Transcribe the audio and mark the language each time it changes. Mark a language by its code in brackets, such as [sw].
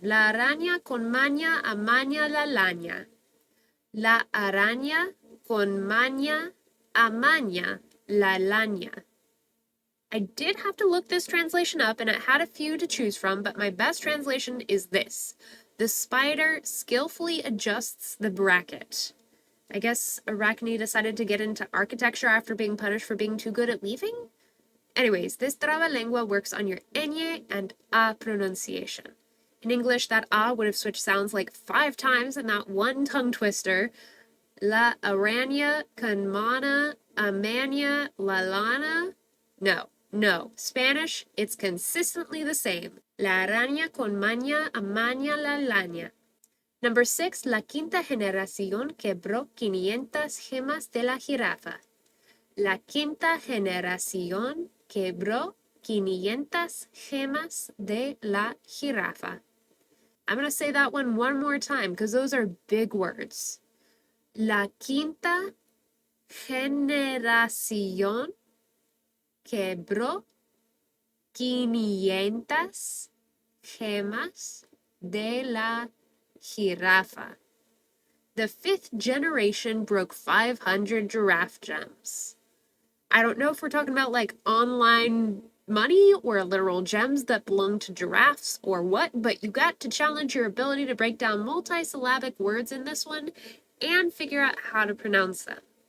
[es] La araña con maña amaña la laña. La araña con maña amaña la laña. [en] I did have to look this translation up and it had a few to choose from, but my best translation is this. The spider skillfully adjusts the bracket. I guess Arachne decided to get into architecture after being punished for being too good at weaving? Anyways, this trabalengua works on your ñ and a pronunciation. In English, that a would have switched sounds like 5 times in that one tongue twister. [es] La araña con mana, amaña, la lana. [en] No. Spanish, it's consistently the same. [es] La araña con maña, amaña, la lana. [en] Number 6, [es] la quinta generación quebró 500 gemas de la jirafa. La quinta generación quebró 500 gemas de la jirafa. [en] I'm going to say that one more time because those are big words. [es] La quinta generación quebró 500 gemas de la jirafa. [en] The 5th generation broke 500 giraffe gems. I don't know if we're talking about like online money or literal gems that belong to giraffes or what, but you got to challenge your ability to break down multisyllabic words in this one and figure out how to pronounce them.